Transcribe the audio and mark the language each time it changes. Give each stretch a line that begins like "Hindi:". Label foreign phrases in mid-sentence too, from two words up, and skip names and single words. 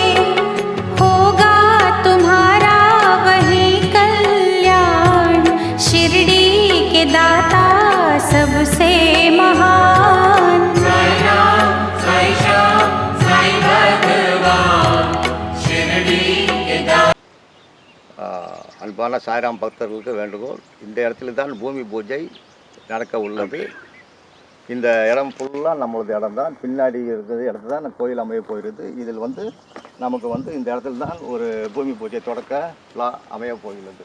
Hindi: होगा तुम्हारा वही कल्याण शिरडी के दाता सबसे महान। साई राम साई श्याम साई भगवान शिरडी के दाता।
Tamil: அன்பான சாய்ராம் பக்தர்களுக்கு வேண்டுகோள், இந்த இடத்துல தான் பூமி பூஜை நடக்க உள்ளது. இந்த இடம் ஃபுல்லாக நம்மளது இடம் தான். பின்னாடி இருக்கிற இடத்துல தான் கோயில் அமைய போகிறது. இதில் நமக்கு இந்த இடத்துல தான் ஒரு பூமி பூஜை தொடக்க விழா அமைய போகிறது.